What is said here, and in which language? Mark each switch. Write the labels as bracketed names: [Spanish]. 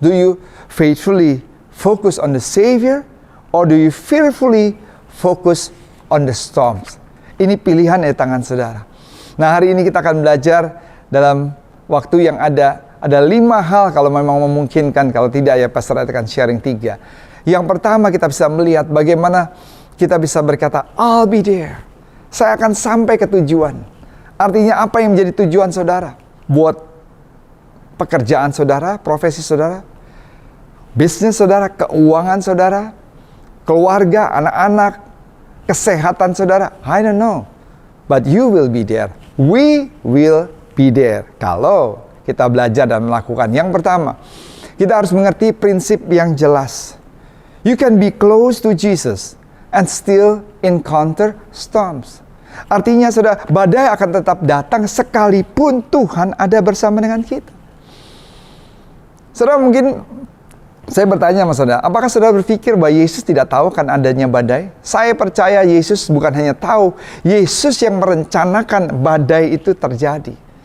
[English] Do you faithfully focus on the Savior or do you fearfully focus on the storms? [Indonesian] Ini pilihan dari tangan saudara. Nah, hari ini kita akan belajar dalam waktu yang ada 5 hal kalau memang memungkinkan. Kalau tidak ya Pastor akan sharing 3. Yang pertama, kita bisa melihat bagaimana kita bisa berkata, [English] I'll be there. [Indonesian] Saya akan sampai ke tujuan. Artinya apa yang menjadi tujuan saudara? Buat pekerjaan saudara, profesi saudara, bisnis saudara, keuangan saudara, keluarga, anak-anak, kesehatan saudara. [English] I don't know. But you will be there. We will be there. [Indonesian] Kalau kita belajar dan melakukan. Yang pertama, kita harus mengerti prinsip yang jelas. [English] You can be close to Jesus and still encounter storms. [Indonesian] Artinya saudara, badai akan tetap datang sekalipun Tuhan ada bersama dengan kita. Saudara, mungkin saya bertanya sama saudara, apakah saudara berpikir bahwa Yesus tidak tahu kan adanya badai? Saya percaya Yesus bukan hanya tahu, Yesus yang merencanakan badai itu terjadi.